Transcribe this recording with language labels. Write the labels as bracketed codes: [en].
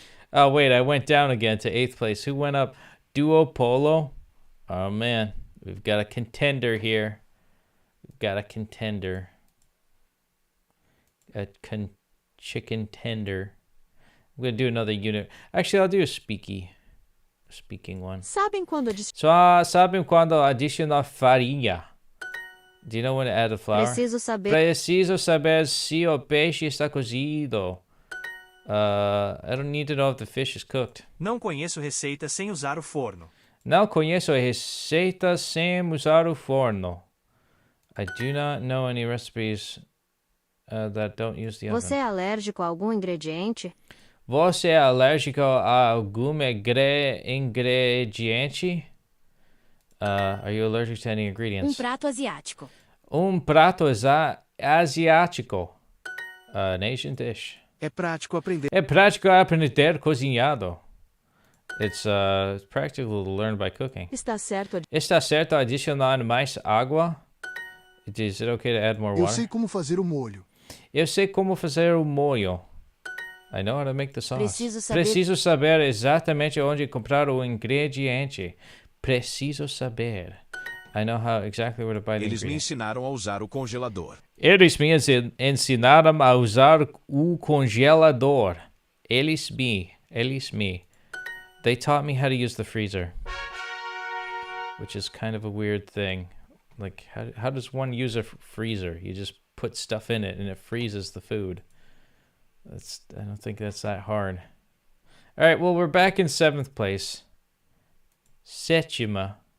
[en] Oh, wait, I went down again to 8th place. Who went up? Duo Polo? Oh, man. We've got a contender here. We've got a contender. A chicken tender. I'm going to do another unit. Actually, I'll do a speaking one. [pt] Sabem quando Sabem quando adicionar farinha? [en] Do you know when to add the flour? [pt] Preciso saber. Preciso saber se o peixe está cozido. [en] I don't need to know if the fish is cooked. [pt] Não conheço receita sem usar o forno. Não conheço receitas sem usar o forno. [en] I do not know any recipes that don't use the oven. [pt] Você é alérgico a algum ingrediente? Você é alérgico a algum ingrediente? [en] Are you allergic to any ingredients? [pt] Prato asiático. Prato asiático. [en] An Asian dish. [pt] É prático aprender. É prático aprender cozinhado. [en] It's practical to learn by cooking. [pt] está certo Está certo adicionar mais água? [en] Is it okay to add more [pt] Eu [en] water? [pt] sei como fazer o molho. Eu sei como fazer o molho. [en] I know how to make the sauce. [pt] Preciso saber exatamente onde comprar o ingrediente. Preciso saber. [en] I know exactly where to buy the [pt] Eles me [en] ingredients. [pt] ensinaram a usar o congelador. Eles me ensinaram a usar o congelador. Eles me. [en] They taught me how to use the freezer. Which is kind of a weird thing. Like, how does one use a freezer? You just put stuff in it and it freezes the food. I don't think that's that hard. All right, well, we're back in 7th place. Sétima.